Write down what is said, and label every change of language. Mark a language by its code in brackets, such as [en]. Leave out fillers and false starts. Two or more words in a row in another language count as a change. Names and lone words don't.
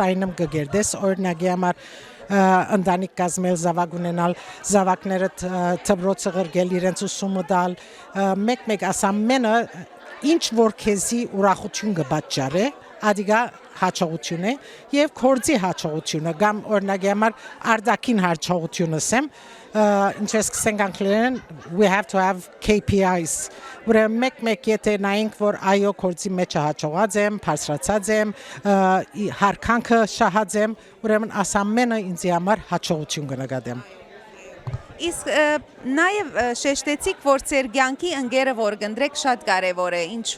[hy] այնմ կգերդես, օրինակի համար ընտանիք կազմել, զավակ ունենալ, զավակները դպրոցը ղրգել, իրենց ուսումը տալ, մեկ ասամենը ինչ որ քեզի ուրախություն կպատճառե, ադիգա հաջողություն է եւ կորձի հաջողությունը, կամ օրինակի համար արտաքին հաջողությունը ասեմ, ինչպես կսենք անգլերեն, [en] we have to have KPIs, [hy] ուրեմն մեկ եթե նայենք, որ այո կորձի մեջ հաջողած եմ, բարձրացած եմ, հարկանքը շահած եմ, ուրեմն ասամենը ինձ համար հաջողություն կնկատեմ։ Իսկ նաև շեշտեցիք, որ ձեր կյանքի ընկերը որ կընտրեք շատ կարևոր է, ինչու։